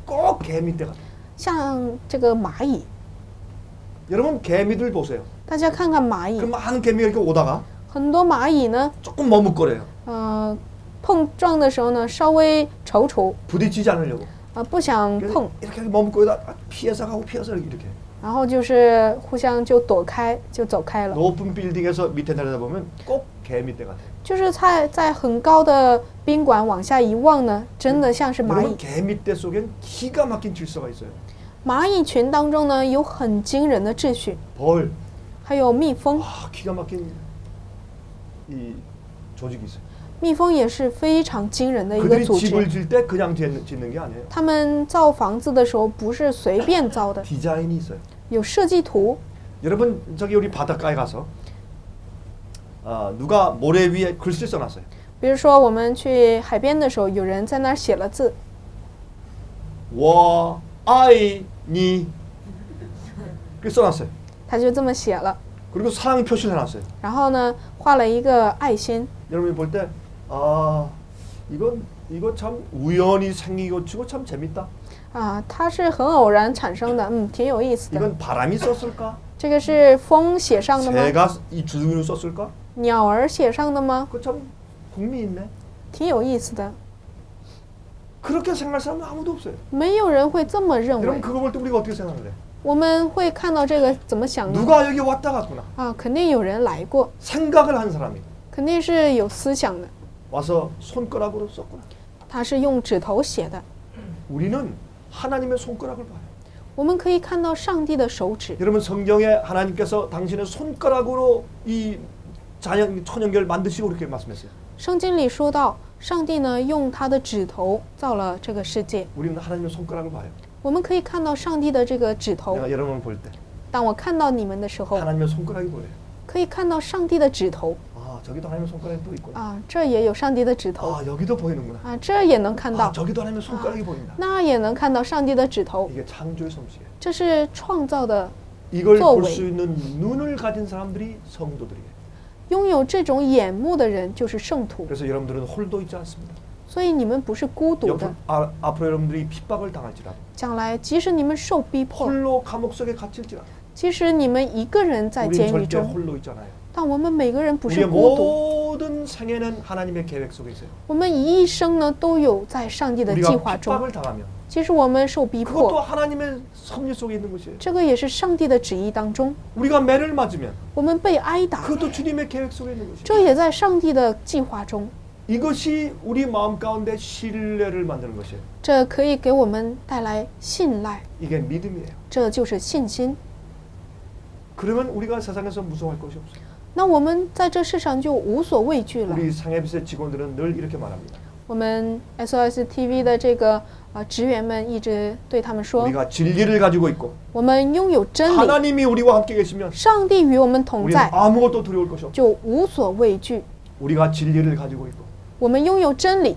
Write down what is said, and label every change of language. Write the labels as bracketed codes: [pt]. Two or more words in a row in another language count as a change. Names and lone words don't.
[ko] 꼭 개미떼 같아. [zh] 像这个蚂蚁。 [ko] 여러분 개미들 보세요. [zh] 大家看看蚂 [ko] 그 [zh] 蚁， [ko] 많은 개미가 이렇게 오다가 [zh] 很多蚂蚁呢， [ko] 조금 머뭇거려요. [zh] 碰撞的时候呢，稍微踌躇， [ko] 부딪히지 않으려고. [zh] 不想 [ko] 그래서 [zh] 碰， [ko] 이렇게 머뭇거리다 피해서 가고 피해서 이렇게. [zh] 然后就是互相就躲开，就走开了。 [ko] 높은 빌딩에서 밑에 내려다보면 꼭 개미떼 같아요. [zh] 就是在很高的宾馆往下一望呢，真的像是蚂 [ko] 여러분 [zh] 蚁。 [ko] 개미떼 속엔 기가 막힌 질서가 있어요. [zh] 蚂蚁群当中呢，有很惊人的秩序， [ko] 벌, [zh] 还有蜜蜂， [ko] 기가 막힌 이 조직이 있어요. [zh] 蜜蜂也是非常惊人的一个 [ko] 그들이 [zh] 组 [ko] 집을 [zh] 织。 [ko] 질 때 그냥 짓는 게 아니에요. [zh] 他们造房子的时候不是随便造的， [ko] 디자인이 있어요. [zh] 有设计图。 [ko] 여러분 저기 우리 바닷가에 가서 누가 모래 위에 글씨 써놨어요. [zh] 比如说我们去海边的时候，有人在那儿写了字，我爱你. [ko] 그 써놨어요. [zh] 他就这么写了， [ko] 그리고 사랑 표시를 해놨어요. [zh] 然后呢画了一个爱心。 [ko] 여러분이 볼 때 이거 참 우연히 생기고 치고 참 재밌다. [zh] 它是很偶然产生的，挺有意思的。 [ko] 이건 바람이 썼을까? [zh] 这个是风写上的吗？ [ko] 새가 이 주둥이로 썼을까? [zh] 鸟儿写上的吗？ [ko] 그 참 흥미 있네. [zh] 挺有意思的， [ko] 그렇게 생각할 사람은 아무도 없어요. [zh] 没有人会这么认 [ko] 여러분 [zh] 为。 [ko] 그거 볼 때 우리가 어떻게 생각을 해? [zh] 我们会看到这个怎么想呢？ [ko] 누가 여기 왔다 갔구나. [zh] 肯定有人来过， [ko] 생각을 한 사람이 [zh] 肯定是有思想的。 [ko] 와서 손가락으로 썼구나. [zh] 他是用指头写的， [ko] 우리는 하나님의 손가락을 봐요. [zh] 我们可以看到上帝的手指。 [ko] 여러분 성경에 하나님께서 당신의 손가락으로 이 천연계를 만드시고 그렇게 말씀했어요. [zh] 圣经里说到，上帝呢用他的指头造了这个世界。 [ko] 우리는 하나님의 손가락을 봐요. [zh] 我们可以看到上帝的这个指头。 [ko] 내가 여러분을 볼 때 [zh] 当我看到你们的时候， [ko] 하나님의 손가락이 보여요. [zh] 可以看到上帝的指头。 [ko] 저기도 하나님의 손가락이 또 있구나. [zh] 这也有上帝的指头。 [ko] 여기도 보이는구나. [zh] 这也能看到。 [ko] 저기도 하나님의 손가락이 보인다. [zh] 那也能看到上帝的指头。 [ko] 이게 창조의 솜씨예요. [zh] 这是创造的。 [ko] 이걸 또 볼 왜? 수 있는 눈을 가진 사람들이 성도들이에요. [zh] 拥有这种眼目的人就是圣徒。 [ko] 그래서 여러분들은 홀도 있지 않습니다. [zh] 所以你们不是孤独的。 [ko] 앞으로 여러분들이 핍박을 당할지라도 [zh] 将来即使你们受逼迫， [ko] 홀로 감옥 속에 갇힐지라도 [zh] 即使你们一个人在 [ko] 우리는 [zh] 监狱 [ko] 절대 [zh] 中， [ko] 홀로 있잖아요. [zh] 但我们每个人不是 [ko] 우리의 [zh] 孤独。 [ko] 모든 생애는 하나님의 계획 속에 있어요. [zh] 我们一生呢都有在上帝的计 [ko] 우리가 [zh] 划中。 [ko] 핍박을 당하면 [zh] 即使我们受逼 [ko] 그것도 [zh] 迫， [ko] 하나님의 섭리 속에 있는 것이에요. [zh] 这个也是上帝的旨意当中。 [ko] 우리가 매를 맞으면 [zh] 我们被挨打， [ko] 그것도 주님의 계획 속에 있는 것이에요. [zh] 这也在上帝的计划中。 [ko] 이것이 우리 마음 가운데 신뢰를 만드는 것이에요. [zh] 这可以给我们带来信赖， [ko] 이게 믿음이에요. [zh] 这就是信心。 [ko] 그러면 우리가 세상에서 무서워할 것이 없어요. [zh] 那我们在这世上就无所畏惧了。 [ko] 우리 상해빛의 직원들은 늘 이렇게 말합니다. [zh] 我们 SOS TV 的这个职员们一直对他们说， [ko] 우리가 진리를 가지고 있고 [zh] 我们拥有真理， [ko] 하나님이 우리와 함께 계시면 [zh] 上帝与我们同 [ko] 우리는 [zh] 在， [ko] 아무것도 두려울 것이 없어요. [zh] 就无所畏惧。 [ko] 우리가 진리를 가지고 있고 [zh] 我们拥有真理，